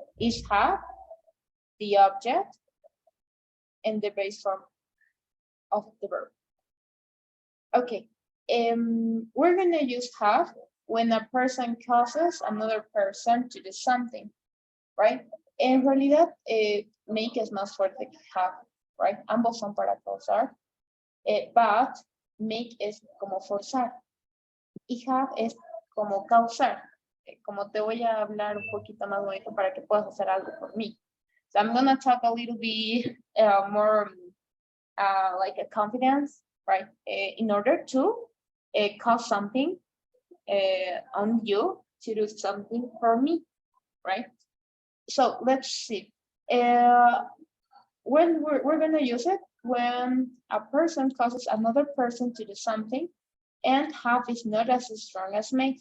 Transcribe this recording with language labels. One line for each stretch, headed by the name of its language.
English: Is have, the object, and the base form of the verb. Okay. We're going to use have when a person causes another person to do something, right?
Spanish: En realidad, make es más fuerte que have, right? Ambos son para causar, but make es como forzar y have es como causar. Como te voy a hablar un poquito más bonito para que puedas hacer algo por mí.
English: So I'm gonna talk a little bit more like a confidence, right? In order to cause something on you to do something for me, right? So let's see. When we're gonna use it when a person causes another person to do something, and have is not as strong as make.